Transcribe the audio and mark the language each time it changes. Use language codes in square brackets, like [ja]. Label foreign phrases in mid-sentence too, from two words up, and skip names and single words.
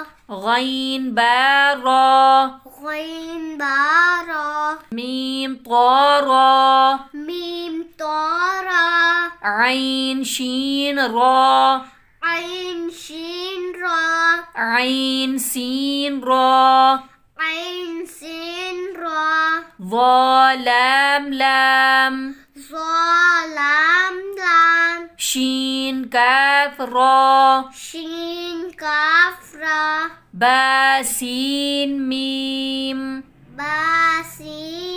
[ar] غين بارا غين بارا ميم طارا ميم طارا عين شين را عين شين را عين سين را عين سين را ظا لام لام ظلام لام شين كاف را شين كاف را با سين ميم باسين